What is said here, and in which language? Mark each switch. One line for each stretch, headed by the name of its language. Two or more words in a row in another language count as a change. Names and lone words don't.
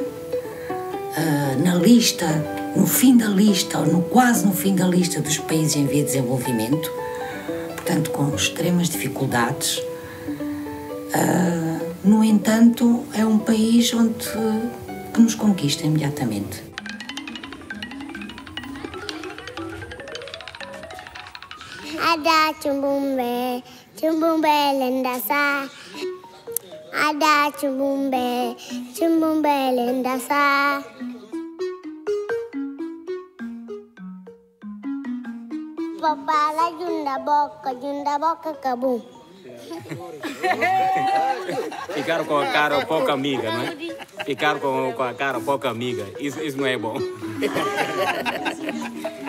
Portuguese: Na lista, no fim da lista, ou quase no fim da lista dos países em via de desenvolvimento, portanto com extremas dificuldades. No entanto, é um país que nos conquista imediatamente. Ada cumbumbe lendasa. Ada cumbumbe lendasa. Papala junda boca cabum. Ficar com a cara pouco amiga, não é? Ficar com a cara pouco amiga, isso não é bom.